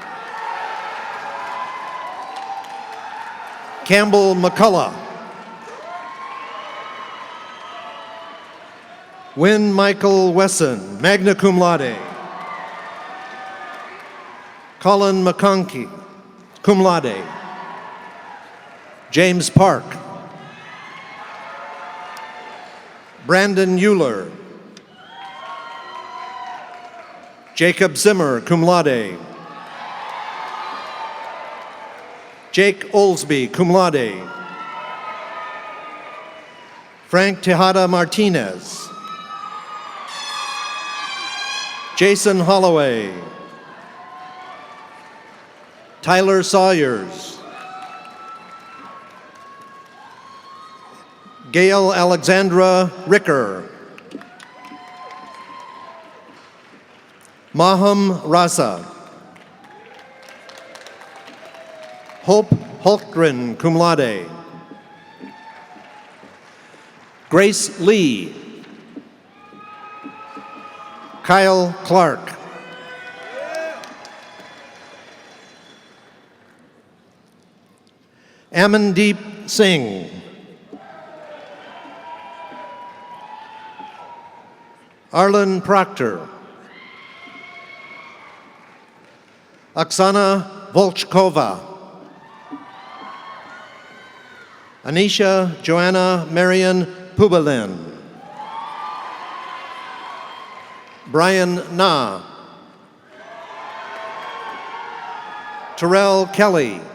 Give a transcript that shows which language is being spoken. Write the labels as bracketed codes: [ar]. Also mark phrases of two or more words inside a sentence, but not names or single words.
[en] Campbell McCullough. Wynn Michael Wesson, [la] magna cum laude. [en] Colin McConkey, [la] cum laude. [en] James Park. Brandon Euler. Jacob Zimmer, [la] cum laude. [en] Jake Olsby, [la] cum laude. [en] Frank Tejada Martinez. Jason Holloway. Tyler Sawyers. Gail Alexandra Ricker. Maham Rasa. Hope Hultgren, [la] cum laude. [en] Grace Lee. Kyle Clark. Amandeep Singh. Arlen Proctor. Oksana Volchkova. Anisha Joanna Marion Pubalin. Brian Na. Terrell Kelly.